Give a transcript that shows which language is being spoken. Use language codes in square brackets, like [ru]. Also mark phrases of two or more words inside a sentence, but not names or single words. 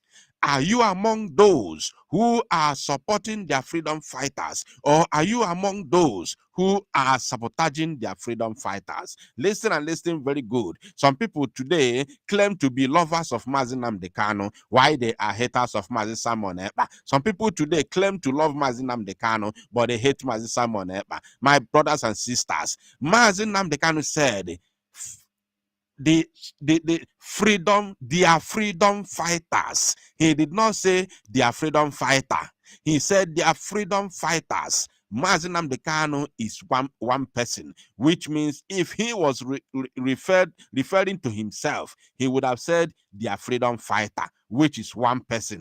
[en] Are you among those who are supporting their freedom fighters, or are you among those who are sabotaging their freedom fighters? Listen and listen very good. Some people today claim to be lovers of Mazi Nnamdi Kanu, while they are haters of Mazi Simon Ekpa. Some people today claim to love Mazi Nnamdi Kanu, but they hate Mazi Simon Ekpa. My brothers and sisters, Mazi Nnamdi Kanu said, their freedom fighters. He did not say their freedom fighter. He said their freedom fighters. Mazi Nnamdi Kanu is one person, which means if he was referring to himself, he would have said their freedom fighter, which is one person.